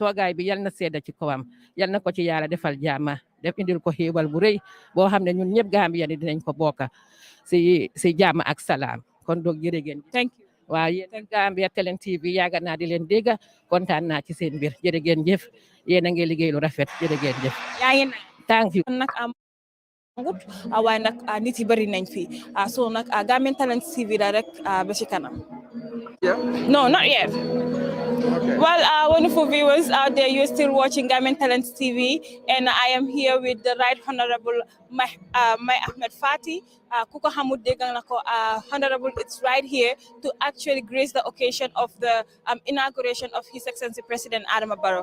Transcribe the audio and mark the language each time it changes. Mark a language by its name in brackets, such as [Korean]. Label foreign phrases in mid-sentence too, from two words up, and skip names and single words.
[Wolof] toogaay bi yal na sedda ci kawam yal na ko ci yàlla defal jaama def indil ko xéewal bu rëy boo xam ne ñun ñëpp Gambia ni dinañ ko bokka si jaama ak salaam kon doog jërë ngeen [English] Thank you. [Wolof] waaw yéen Gambia Talents TV yaaga naa di leen dégga kontaan naa ci seen mbir jërë ngeen jëf yéen a ngi liggéey lu rafet jërë ngeen jëf yaa ngi [English] thank you [Wolof] nag waaye nag nit yi bëri nañ fi so nag Gambian Talents TV la rek ba ci kanam. [English] No, not yet. Okay. Well, wonderful viewers out there, you're still watching Gambian Talents TV, and I am here with the Right Honorable Mai Ahmed Fati. Kuko Hamud Deganako, Honorable, it's right here to actually grace the occasion of the inauguration of His Excellency President ADAMA BARROW.